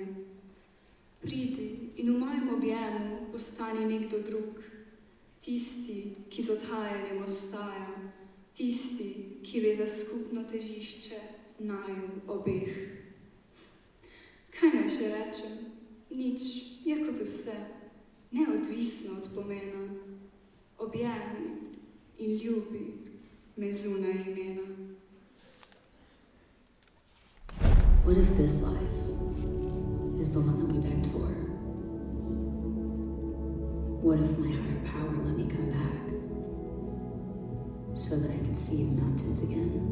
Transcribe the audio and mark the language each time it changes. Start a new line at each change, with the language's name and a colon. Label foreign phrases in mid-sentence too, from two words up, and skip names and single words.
Slovenian: Pridi in v mojem objemu postani nekdo drug, tisti, ki z odhajanjem ostaja, tisti, ki ve za skupno težišče naju obeh. Kaj naj še rečem? Nič, je kot vse, neodvisno od pomena. Objemi in ljubi me zunaj imena.
English: What if this life is the one that we begged for? What if my higher power let me come back so that I could see the mountains again?